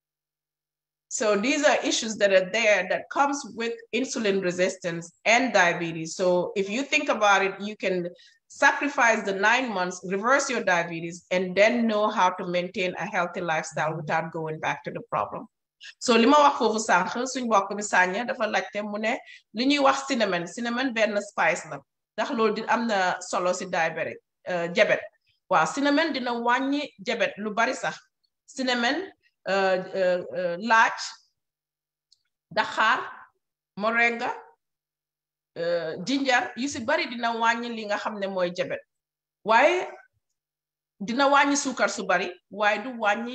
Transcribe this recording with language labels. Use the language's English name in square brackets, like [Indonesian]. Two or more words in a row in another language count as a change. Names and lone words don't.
[English] So these are issues that are there that comes with insulin resistance and diabetes. So if you think about it, you can sacrifice the 9 months, reverse your diabetes, and then know how to maintain a healthy lifestyle without going back to the problem. [Wolof] So li ma wax foofu sànq suñ mbokk bi Sanya dafa laajte mu ne li ñuy wax cinnamon benn spice la ndax loolu di am na solo si diabetic jabet waaw cinnamon dina wàññi jabet lu bari sax cinnamon laaj daxaar [English] moringa ginger [Wolof] yu si bari dina wàññi li nga xam ne mooy jabet waaye dina wàññi suukar su bari waaye du wàññi